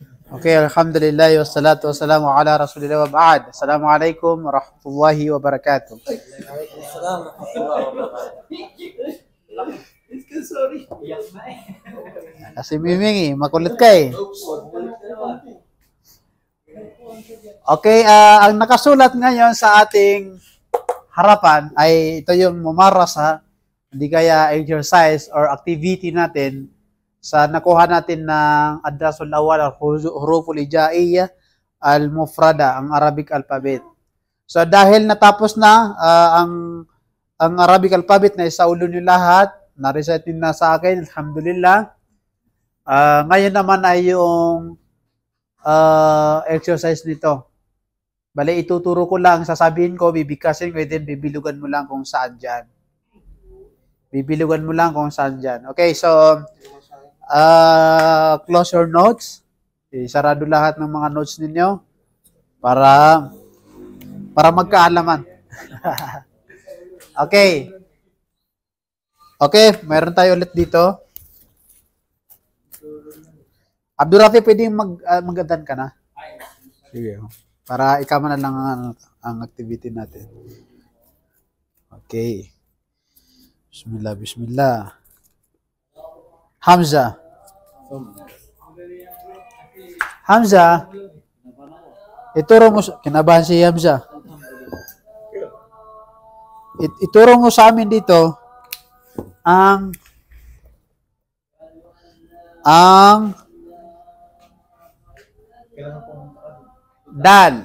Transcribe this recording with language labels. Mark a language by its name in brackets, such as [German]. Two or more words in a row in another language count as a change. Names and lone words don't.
[Arabic] Okay, الحمد لله والصلاة والسلام على رسول الله وبعد. السلام عليكم ورحمة الله وبركاته. [Filipino] Kasi Miming makulit ka eh. Okay, ang nakasulat ngayon sa ating harapan ay ito yung mumarasa, hindi kaya [English] exercise or activity [Filipino] natin sa nakuha natin ng [Arabic] الدرس الأول الحروف الهجائية المفردة, [Filipino] ang [English] Arabic alphabet. [Filipino] So dahil natapos na ang [English] Arabic alphabet [Filipino] na isaulo niyo lahat, na-recite na sa akin, alhamdulillah. Ngayon naman ay yung exercise nito. Bale, ituturo ko lang, sasabihin ko, bibigkasin ko, then bibilugan mo lang kung saan dyan. Bibilugan mo lang kung saan dyan. [English] Okay, so close your notes. [Filipino] Isarado lahat ng mga notes ninyo para magkaalaman. Okay. Okay, meron tayo ulit dito. Abdurrafi, pwedeng mag-adan ka na? Sige. Para ikaw na lang ang activity natin. Okay. Bismillah, bismillah. Hamza. Hamza, ituro mo, kinabahan si Hamza. Ituro mo sa amin dito ang dal.